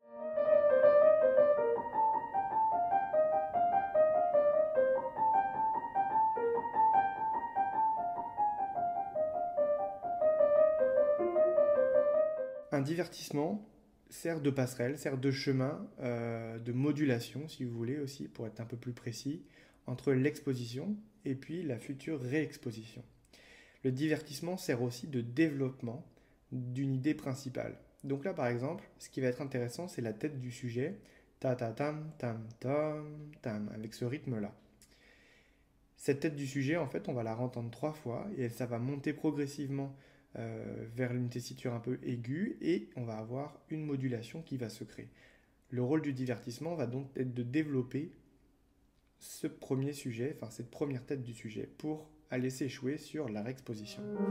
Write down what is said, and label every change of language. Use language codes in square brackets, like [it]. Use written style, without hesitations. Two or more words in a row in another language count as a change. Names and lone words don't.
[fr] Un divertissement sert de passerelle, sert de chemin, de modulation, si vous voulez aussi, pour être un peu plus précis, entre l'exposition et puis la future réexposition. Le divertissement sert aussi de développement d'une idée principale. Donc là, par exemple, ce qui va être intéressant, c'est la tête du sujet, ta ta tam tam tam tam, avec ce rythme-là. Cette tête du sujet, en fait, on va la entendre 3 fois et ça va monter progressivement vers une tessiture un peu aiguë et on va avoir une modulation qui va se créer. Le rôle du divertissement va donc être de développer ce premier sujet, enfin cette première tête du sujet, pour aller s'échouer sur la réexposition.